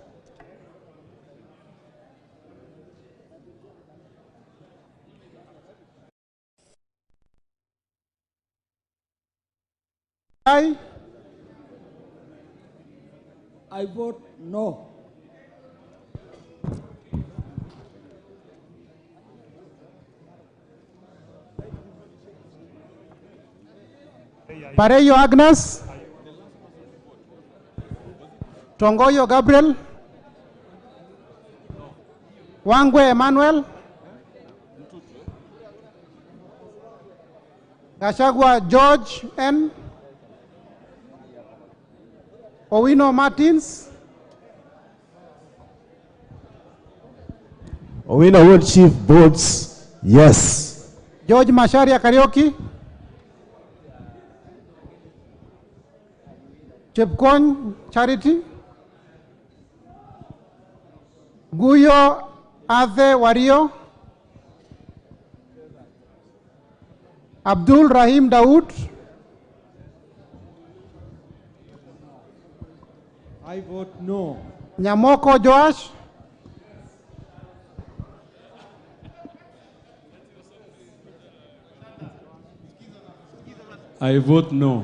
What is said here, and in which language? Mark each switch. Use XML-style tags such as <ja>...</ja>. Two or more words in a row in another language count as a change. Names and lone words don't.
<en>I vote no. Pareyo Agnes. Tongoyo Gabriel. Wangwe Emmanuel. Gashagwa George N. Owino Martins. Owino Ward Chief votes yes. George Masharia Karaoke. Chepkon Charity. Guyo Ade Wario. Abdul Rahim Daud. I vote no. Nyamoko Joash. I vote no.</en>